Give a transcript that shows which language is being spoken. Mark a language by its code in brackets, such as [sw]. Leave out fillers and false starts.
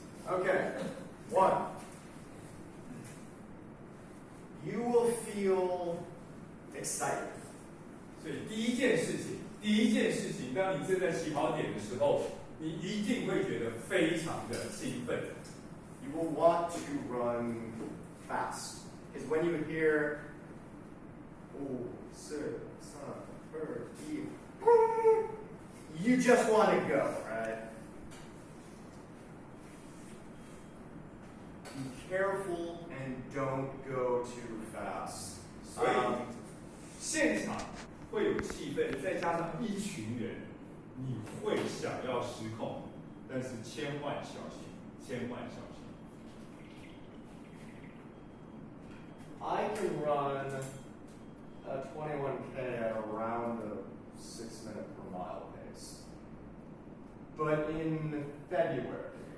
[en] Okay, 1. You will feel excited. [zh] 所以第一件事情，当你站在起跑点的时候，你一定会觉得非常的兴奋。 [en] You will want to run fast. Because when you hear, 5, 4, 3, 2, 1, you just want to go, right? Be careful and don't go too fast. [zh] 所以现场会有气氛，再加上一群人，你会想要失控，但是千万小心，千万小心。 [en] I can run a 21K at around a 6-minute per mile pace, but in February.